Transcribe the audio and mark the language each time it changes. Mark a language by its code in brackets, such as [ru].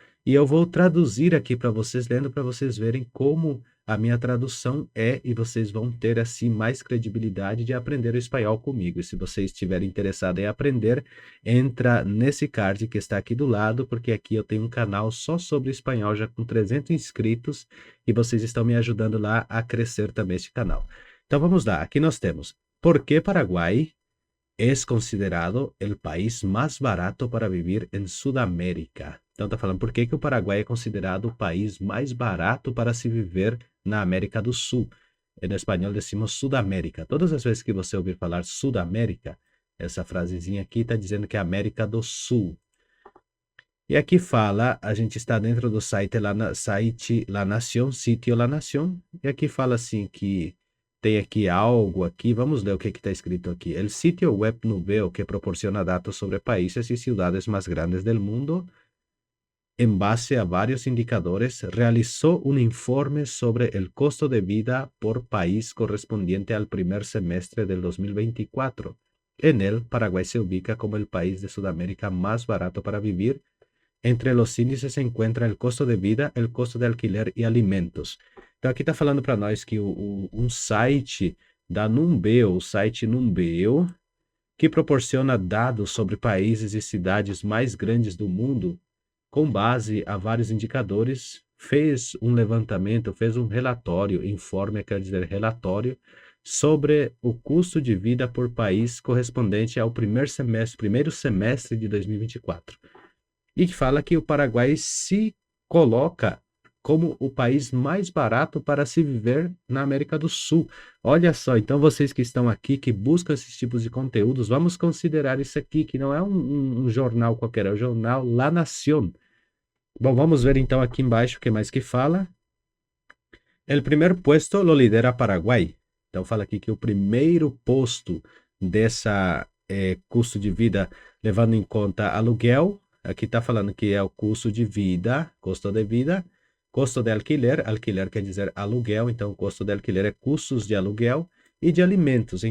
[pt] E eu vou traduzir aqui para vocês, lendo para vocês verem como a minha tradução é e vocês vão ter assim mais credibilidade de aprender o espanhol comigo. E se vocês estiverem interessados em aprender, entra nesse card que está aqui do lado, porque aqui eu tenho um canal só sobre espanhol, já com 300 inscritos, e vocês estão me ajudando lá a crescer também este canal. Então vamos lá, aqui nós temos, [es] ¿por qué Paraguay es considerado el país más barato para vivir en Sudamérica? [pt] Então está falando por que que o Paraguai é considerado o país mais barato para se viver na América do Sul. Em espanhol [es] decimos Sudamérica. [pt] Todas as vezes que você ouvir falar Sudamérica, essa frasezinha aqui está dizendo que é América do Sul. E aqui fala, a gente está dentro do site La Nación, sítio La Nación, e aqui fala assim que tem aqui algo aqui, vamos ler o que está escrito aqui. [es] El sitio web Nubeo, que proporciona dados sobre países y ciudades más grandes del mundo, en base a varios indicadores, realizó un informe sobre el costo de vida por país correspondiente al primer semestre del 2024. En él, Paraguay se ubica como el país de Sudamérica más barato para vivir. Entre los índices se encuentra el costo de vida, el costo de alquiler e alimentos. [pt] Então, aqui está falando para nós que um site da Numbeo, o site Numbeo, que proporciona dados sobre países e cidades mais grandes do mundo, com base a vários indicadores, fez um levantamento, fez um relatório, informe quer dizer relatório, sobre o custo de vida por país correspondente ao primeiro semestre de 2024. E que fala que o Paraguai se coloca como o país mais barato para se viver na América do Sul. Olha só, então vocês que estão aqui, que buscam esses tipos de conteúdos, vamos considerar isso aqui, que não é um jornal qualquer, é o jornal La Nación. Bom, vamos ver então aqui embaixo o que mais que fala. [es] El primer puesto lo lidera Paraguai. [pt] Então fala aqui que o primeiro posto dessa custo de vida, levando em conta aluguel, aqui está falando que é o custo de vida, custo de alquiler, alquiler quer dizer aluguel, então o custo de alquiler é custos de aluguel e de alimentos.